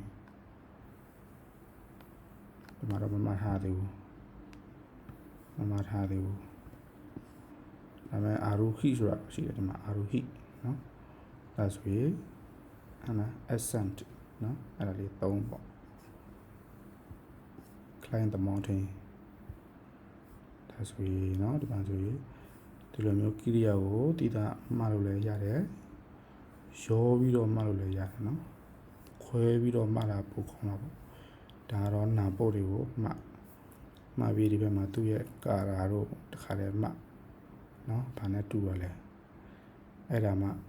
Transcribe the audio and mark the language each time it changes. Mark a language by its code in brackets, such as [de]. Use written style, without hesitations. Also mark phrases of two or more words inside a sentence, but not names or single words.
[my] ဒီမှာတော့မထားသေးဘူးဒါပေမဲ့အာရုဟိဆိုတာရှိတယ်ဒီမှာအာရုဟိเนาะဒါဆိုရင်ascent เนาะအဲ့ဒါလေး3ပေါ့ [en] climb the mountain [my] ဒါဆိုရင်เนาะဒီမှာဆိုရင်ဒီလိုမျိုးကိရိယာကိုတိတာမှားလို့လည်းရတယ်ရောပြီးတော့မှားလို့လည်းရတယ်เนาะခွဲပြီးတော့မှားတာပိုကောင်းတာပေါ့ဒါတော့နာပုတ်တွေကိုမှားပြီးဒီဘက်မှာသူ့ရဲ့ကာရာတို့တခါတည်းမှားเนาะဘာနဲ့တူရလဲအဲ့ဒါမှ